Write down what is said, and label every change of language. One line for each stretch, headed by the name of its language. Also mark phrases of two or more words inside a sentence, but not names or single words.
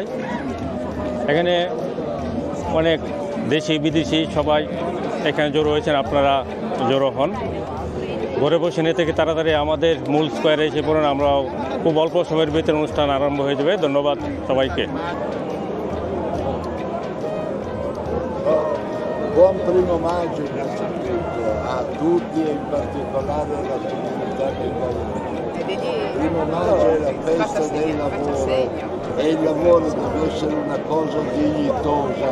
Bangla: এখানে অনেক দেশি বিদেশি সবাই এখানে জড়ো হয়েছেন, আপনারা জড়ো হন। ঘরে বসে নিয়ে থেকে তাড়াতাড়ি আমাদের মূল স্কোয়ারে এসে পড়ুন, আমরাও খুব অল্প সময়ের ভিতরে অনুষ্ঠান আরম্ভ হয়ে যাবে। ধন্যবাদ সবাইকে।
Italian: Buon primo maggio a tutti e in particolare alla comunità italiana. Primo maggio è la festa del lavoro e il lavoro deve essere una cosa dignitosa.